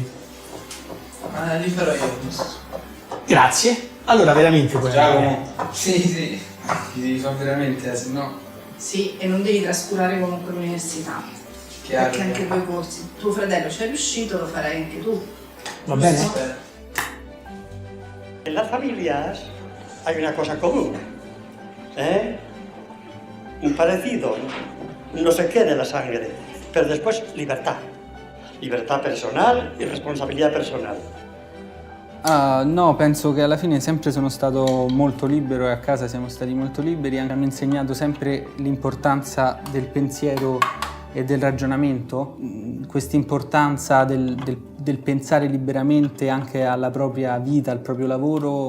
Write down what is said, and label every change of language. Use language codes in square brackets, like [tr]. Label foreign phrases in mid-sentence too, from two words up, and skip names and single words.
[it] Li farò io. Grazie. Allora veramente puoi andare. Sì. Ti devi fare veramente, se no... Sì, e non devi trascurare comunque l'università. Chiaro, perché anche poi con tuo fratello ci è riuscito, lo farai anche tu. Va bene? [es] En las familias hay una cosa común, ¿eh? Un parecido, no sé qué de la sangre, pero después libertad. [it] Libertà personale e responsabilità personale. No, penso che alla fine sempre sono stato molto libero e a casa siamo stati molto liberi. Hanno insegnato sempre l'importanza del pensiero e del ragionamento, questa importanza del pensare liberamente anche alla propria vita, al proprio lavoro.